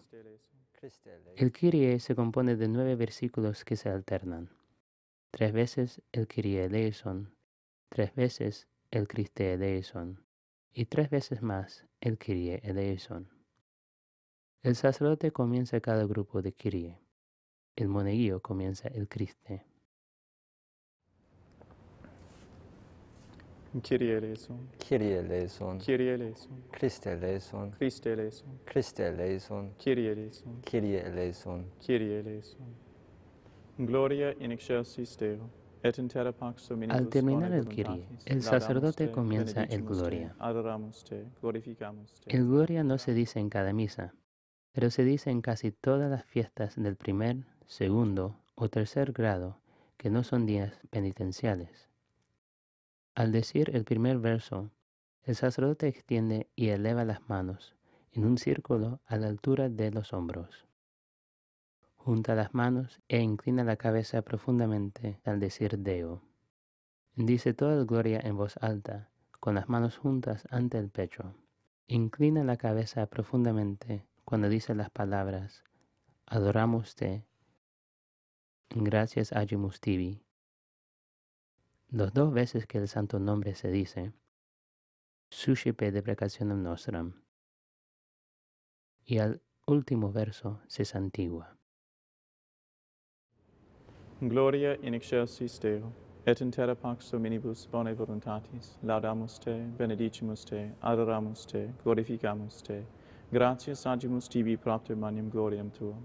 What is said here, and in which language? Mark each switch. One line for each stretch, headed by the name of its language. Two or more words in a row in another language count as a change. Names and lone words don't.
Spanish: El Kyrie se compone de 9 versículos que se alternan. 3 veces el
Latin: Kyrie eleison,
Spanish: 3 veces el
Latin: Christe eleison
Spanish: y 3 veces más el
Latin: Kyrie eleison.
Spanish: El sacerdote comienza cada grupo de Kyrie. El monaguillo comienza el Christe.
Latin: Kyrie eleison, Kyrie eleison, Kyrie eleison, Christe eleison, Christe eleison, Christe eleison, Kyrie eleison, Kyrie eleison. Kyrie eleison. Gloria in excelsis Deo, et in terra pax dominibus
Spanish: Al terminar
Latin: bone
Spanish: el Kyrie,
Latin: voluntatis.
Spanish: el
Latin: Laudamus
Spanish: sacerdote
Latin: te,
Spanish: comienza el
Latin: benedicimus te,
Spanish: Gloria.
Latin: adoramus te, glorificamos te.
Spanish: El Gloria no se dice en cada misa, pero se dice en casi todas las fiestas del primer, segundo o tercer grado que no son días penitenciales. Al decir el primer verso, el sacerdote extiende y eleva las manos en un círculo a la altura de los hombros. Junta las manos e inclina la cabeza profundamente al decir Deo. Dice toda el Gloria en voz alta, con las manos juntas ante el pecho. Inclina la cabeza profundamente cuando dice las palabras
Latin: Adoramos te, gracias agimus tibi.
Spanish: Los 2 veces que el santo nombre se dice,
Latin: Suscipe deprecationem nostram.
Spanish: Y al último verso se santigua.
Latin: Gloria in excelsis Deo, et in terra pax dominibus bone voluntatis. Laudamus te, benedicimus te, adoramus te, glorificamus te. Gratias agimus tibi propter magnum gloriam tuum.